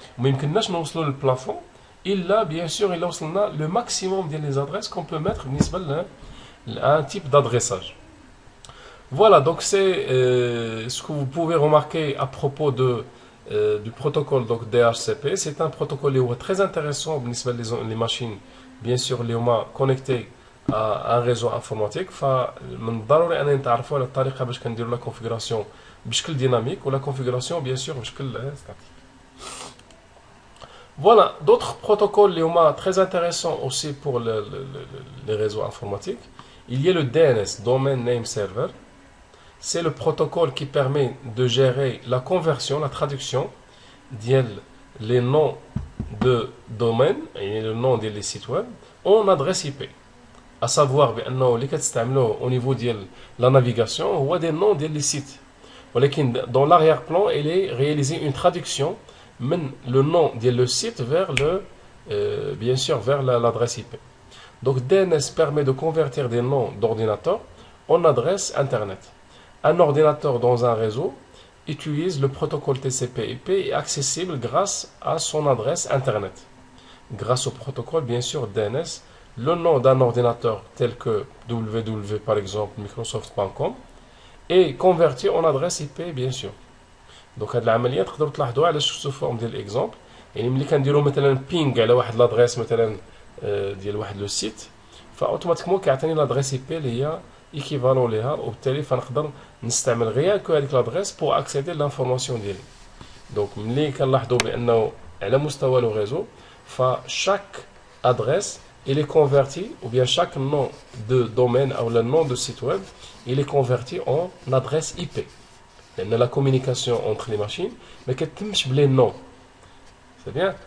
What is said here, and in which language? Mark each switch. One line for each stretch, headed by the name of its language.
Arabic: ما يمكنناش نوصلوا
French: للplafond إلا bien sûr il وصلنا le maximum ديال les adresses qu'on peut mettre بالنسبة un type d'adressage. Voilà, donc c'est ce que vous pouvez remarquer à propos du protocole donc DHCP. C'est un protocole très intéressant les machines, bien sûr, les connectées à un réseau informatique.
Arabic: من الضروري أن نتعرفوا على الطريقة باش كنديروا la configuration بشكل dynamique ou
French: la configuration bien sûr
Arabic: بشكل statique.
French: Voilà, d'autres protocoles très intéressants aussi pour les réseaux informatiques. Il y a le DNS, Domain Name Server. C'est le protocole qui permet de gérer la conversion, la traduction les noms de domaine et le nom des sites web en adresse IP. À savoir, au niveau de la navigation, on voit des noms des sites. Dans l'arrière-plan, il est réalisé une traduction le nom du site vers bien sûr vers l'adresse IP. Donc DNS permet de convertir des noms d'ordinateurs en adresse Internet. Un ordinateur dans un réseau utilise le protocole TCP/IP et est accessible grâce à son adresse Internet. Grâce au protocole, bien sûr, DNS, le nom d'un ordinateur tel que www par exemple, Microsoft.com est converti en adresse IP, bien sûr.
Arabic: Donc هاد العملية تقدروا تلاحظوها على sous forme ديال exemple. يعني ملي كنديروا مثلا ping على واحد l'adresse مثلا ديال واحد لو سيت، فاوتوماتيكمون كيعطيني لادريس اي بي اللي هي ايكيفالون ليها، وبالتالي فنقدر نستعمل غير كو هذيك لادريس بور اكسيدي لانفورماسيون ديالي. دونك ملي كنلاحظوا بانه على مستوى لو ريزو فشاك ادريس
French: il est converti, ou bien chaque nom de domaine ou le nom de site web, il est converti en adresse IP. Il y a la communication entre les machines, mais qu'il y a les noms. C'est bien.